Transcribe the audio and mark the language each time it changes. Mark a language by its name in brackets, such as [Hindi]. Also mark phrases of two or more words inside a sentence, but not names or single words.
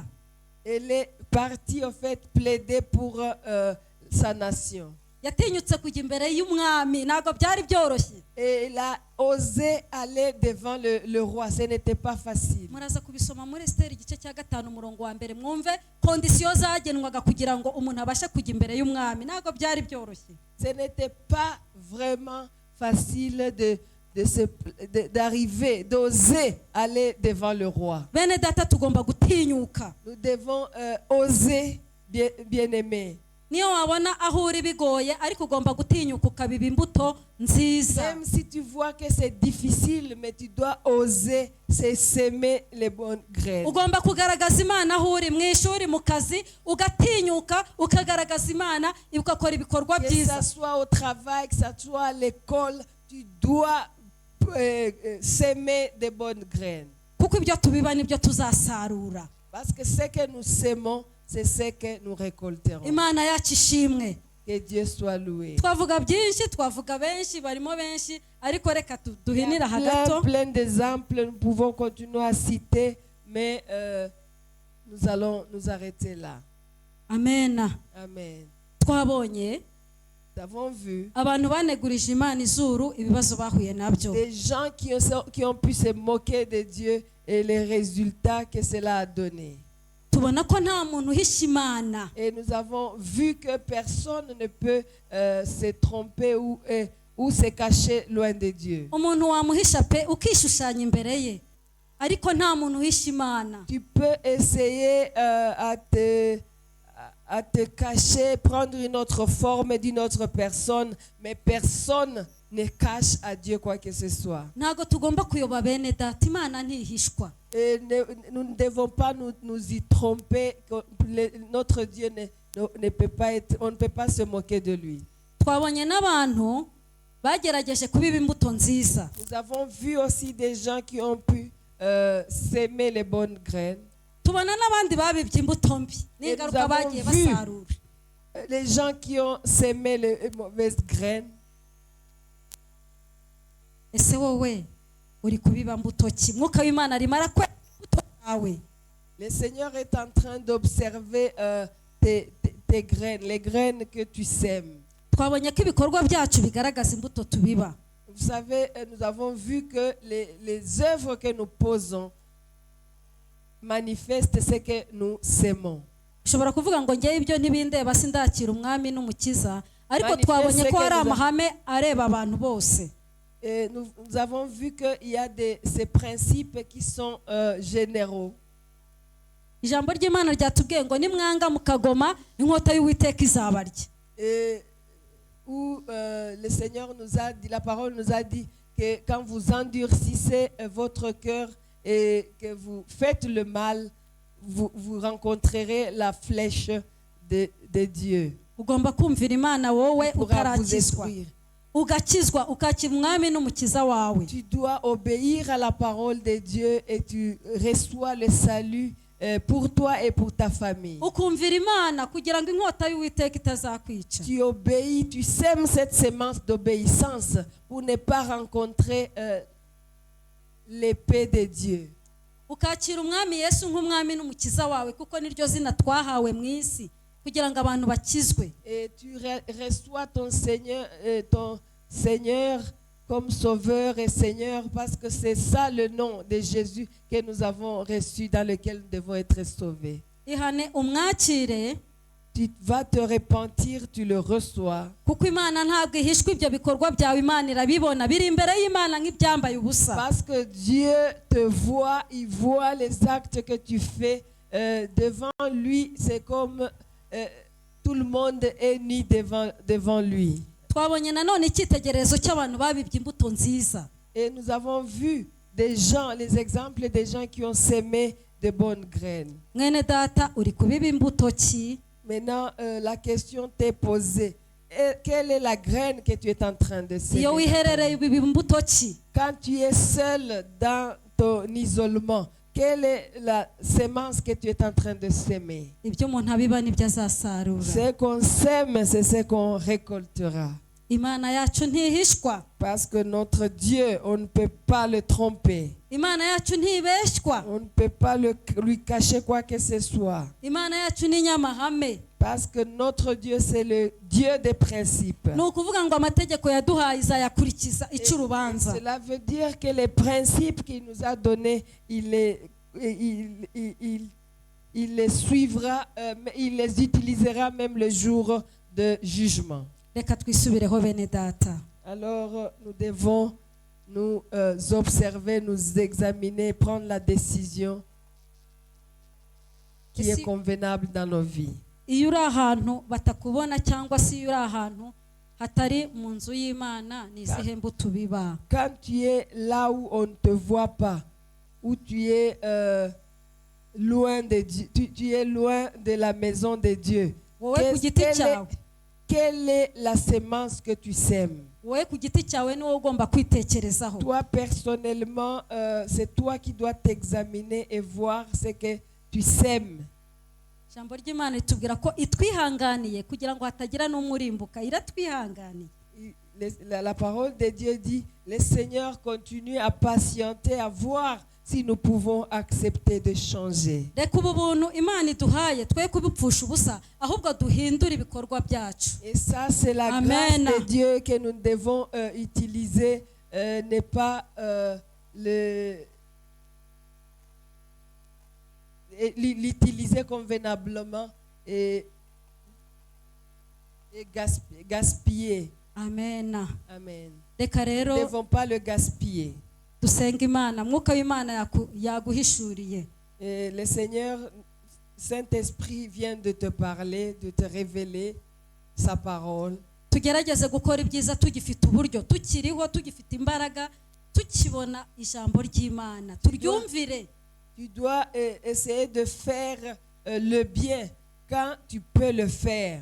[French] Elle est partie en fait plaider pour sa nation. [Kinyarwanda] yatinyutse kujya imbere y'umwami, ntabwo byari byoroshye. [French] Et elle a osé aller devant le roi. Ce n'était pas facile. [Kinyarwanda] muraza kubisoma muri Esiteri igice cya 5 umurongo wa mbere, mwumve kondisiyo zagenwaga kugira ngo umuntu abashe kujya imbere y'umwami. ntabwo byari byoroshye. [French] Ce n'était pas vraiment facile d'arriver, d'oser aller devant le roi. [Kinyarwanda] bene data tugomba gutinyuka. [French] Nous devons oser, bien-aimés. [Kinyarwanda] niyo wabona aho uri bigoye, ariko ugomba gutinyuka ukabiba imbuto nziza. [French] Même si tu vois que c'est difficile, mais tu dois oser s'aimer les bonnes graines. [Kinyarwanda] ugomba kugaragaza Imana aho uri, mu ishuri, mu kazi, ugatinyuka ukagaragaza Imana, ugakora ibikorwa [French] Que [Kinyarwanda] byiza. [French] ça soit au travail, que ça soit à l'école, tu dois s'aimer des bonnes graines. [Kinyarwanda] kuko ibyo tubiba nibyo tuzasarura. [French] Parce que ce que nous sémons, c'est ce que nous récolterons. [Kinyarwanda] Imana yacu ishimwe. [French] Que Dieu soit loué. [Kinyarwanda] twavuga byinshi, twavuga benshi, barimo benshi, ariko reka [French] Il y [Kinyarwanda] duhinira [French] a [Kinyarwanda] hagato. [French] plein d'exemples, nous pouvons continuer à citer, mais nous allons nous arrêter là. Amen. Amen. [Kinyarwanda] twabonye [French] Nous avons vu [Kinyarwanda] abantu banegurije Imana izuru ibibazo bahuye nabyo. [French] des gens qui ont pu se moquer de Dieu et les résultats que cela a donné. [Kinyarwanda] tubona ko nta muntu uhisha Imana. [French] Et nous avons vu que personne ne peut se tromper ou se cacher loin de Dieu. [Kinyarwanda] umuntu wamuhisha pe ukishushanya imbere ye, ariko nta muntu uhisha Imana. [French] Tu peux essayer à te cacher, prendre une autre forme d'une autre personne, mais personne ne cache à Dieu quoi que ce soit. [Kinyarwanda] ntabwo tugomba kuyoba bene data, Imana ntihishwa. [French] Et nous ne devons pas nous y tromper. Notre Dieu ne peut pas être, on ne peut pas se moquer de lui. [Kinyarwanda] twabonye n'abantu bagerageje kubiba imbuto nziza. [French] Nous avons vu aussi des gens qui ont pu s'aimer les bonnes graines. [Kinyarwanda] tubona n'abandi babibye imbuto mbi, n'ingaruka [French] avons [Kinyarwanda] bagiye [French] vu [Kinyarwanda] basarura. [French] Les gens qui ont sémé les mauvaises graines. [Kinyarwanda] ese wowe uri kubiba mbuto ki? Mwuka w'Imana arimo arakwera imbuto yawe. [French] Le Seigneur est en train d'observer tes graines, les graines que tu sèmes. [Kinyarwanda] twabonye ko ibikorwa byacu bigaragaza imbuto tubiba. [French] Vous savez, nous avons vu que les œuvres que nous posons manifestent ce que nous sémons. [Kinyarwanda] ushobora kuvuga ngo ngewe ibyo ntibindeba, sindakira umwami n'umukiza, ariko twabonye ko hari amahame areba abantu bose. [French] Et nous avons vu qu'il y a ces principes qui sont généraux. [Kinyarwanda] ijambo ry'Imana ryatubwiye ngo nimwanga mukagoma, inkota y'Uwiteka izabarya. [French] Et où le Seigneur nous a dit, la parole nous a dit que quand vous endurcissez votre cœur et que vous faites le mal, vous rencontrerez la flèche de Dieu. [Kinyarwanda] ugomba kumvira Imana wowe [French] Il pourra vous [Kinyarwanda] utarakizwa, [French] détruire. [Kinyarwanda] ugakizwa, ukakira umwami n'umukiza wawe. [French] Tu dois obéir à la parole de Dieu et tu reçois le salut pour toi et pour ta famille. [Kinyarwanda] ukumvira Imana kugira ngo inkota y'Uwiteka itazakwica. [French] Tu obéis, tu sèmes cette semence d'obéissance pour ne pas rencontrer l'épée de Dieu. [Kinyarwanda] ukakira umwami Yesu nk'umwami n'umukiza wawe, kuko niryo zina twahawe mu isi kugira ngo abantu bakizwe. [French] Et tu reçois ton Seigneur comme Sauveur et Seigneur, parce que c'est ça le nom de Jésus que nous avons reçu, dans lequel nous devons être sauvés. [Kinyarwanda] ihane umwakire, [French] Tu vas te repentir, tu le reçois. [Kinyarwanda] kuko Imana ntabwo ihishwa ibyo bikorwa byawe. Imana irabibona, biri imbere y'Imana nk'ibyambaye ubusa. [French] Parce que Dieu te voit, il voit les actes que tu fais devant lui. C'est comme tout le monde est nu devant lui. [Kinyarwanda] twabonye nanone icyitegererezo cy'abantu babibye imbuto nziza. [French] Et nous avons vu des gens, les exemples des gens qui ont sémé de bonnes graines. [Kinyarwanda] mwene data uri kubiba imbuto ki? [French] Maintenant, la question t'est posée. Et quelle est la graine que tu es en train de [Kinyarwanda] iyo [French] sémer? [Kinyarwanda] wiherereye ubiba imbuto ki? [French] Quand tu es seul dans ton isolement, quelle est la sémence que tu es en train de s'aimer? [Kinyarwanda] ibyo umuntu abiba nibyo azasarura. [French] Ce qu'on sème, c'est ce qu'on récoltera. [Kinyarwanda] Imana yacu ntihishwa. [French] Parce que notre Dieu, on ne peut pas le tromper. [Kinyarwanda] Imana yacu ntibeshywa. [French] On ne peut pas lui cacher quoi que ce soit. [Kinyarwanda] Imana yacu ni nyamahame. [French] Parce que notre Dieu, c'est le Dieu des principes. [Kinyarwanda] Ni ukuvuga ngo amategeko yaduhaye izayakurikiza ica urubanza. [French] Cela veut dire que les principes qu'il nous a donnés, il les suivra, il les utilisera même le jour de jugement. [Kinyarwanda] Reka twisubireho bene data. [French] Alors nous devons nous observer, nous examiner, prendre la décision qui est convenable dans nos vies. [Kinyarwanda] Iyo uri ahantu batakubona cyangwa se iyo uri ahantu hatari mu nzu y'Imana ni izihe mbuto biba? [French] Quand tu es là où on ne te voit pas, où tu es loin de Dieu, tu es loin de la maison de Dieu, quelle est la sémence que tu sèmes? [Kinyarwanda] Wowe ku giti cyawe niwe ugomba kwitekerezaho. [French] Toi personnellement, c'est toi qui dois t'examiner et voir ce que tu sèmes. [Kinyarwanda] Ijambo ry'Imana ritubwira ko itwihanganiye kugira ngo hatagira n'umurimbuka. Iratwihanganiye. [French] La parole de Dieu dit, le Seigneur continue à patienter, à voir si nous pouvons accepter de changer. [Kinyarwanda] Reka ubu buntu Imana iduhaye twe kubupfusha ubusa ahubwo duhindura ibikorwa byacu. [French] Et ça, c'est la grâce de Dieu que nous devons utiliser, n'est pas l'utiliser convenablement et gaspiller. Amen. Amen. [Kinyarwanda] Reka rero [French] Nous ne devons pas le gaspiller. [Kinyarwanda] dusenga Imana, mwuka w'Imana yaguhishuriye. [French] Le Seigneur, Saint-Esprit vient de te parler, de te révéler sa parole. [Kinyarwanda] Tugerageze gukora ibyiza tugifite uburyo, tukiriho tugifite imbaraga, tukibona ijambo ry'Imana. Turyumvire. [French] Tu dois essayer de faire le bien quand tu peux le faire.